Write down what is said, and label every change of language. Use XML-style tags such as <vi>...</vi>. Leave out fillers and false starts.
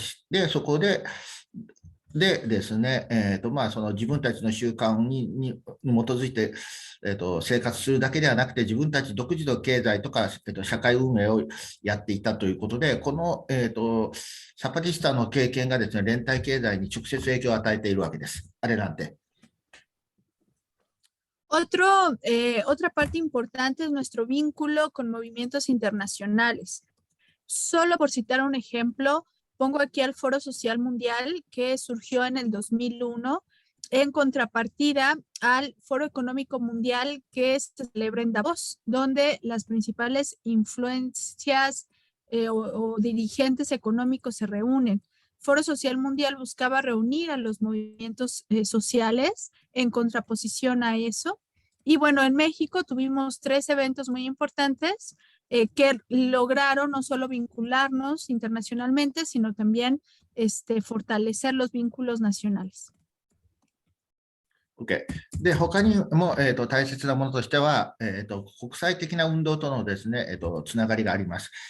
<ja>で、そこで、ですね、その自分たちの習慣に基づいて、生活するだけではなくて、自分たち独自の経済とか、社会運営をやっていたということで、この、サパティスタの経験がですね、連帯経済に直接影響を与えているわけです。あれなんて。</ja> <es>Otra parte importante es nuestro vínculo con movimientos internacionales. Solo por citar un ejemplo, pongo aquí al Foro Social Mundial que surgió en el 2001 en contrapartida al Foro Económico Mundial que se celebra en Davos, donde las principales influencias o dirigentes económicos se reúnen. Foro Social Mundial buscaba reunir a los movimientos sociales en contraposición a eso. Y bueno, en México tuvimos 3 eventos muy importantes que lograron no solo vincularnos internacionalmente, sino también fortalecer los vínculos nacionales. OK。</es> <ja>で、他にも、大切なものとしては、国際的な運動とのですね、つながりがあります。</ja>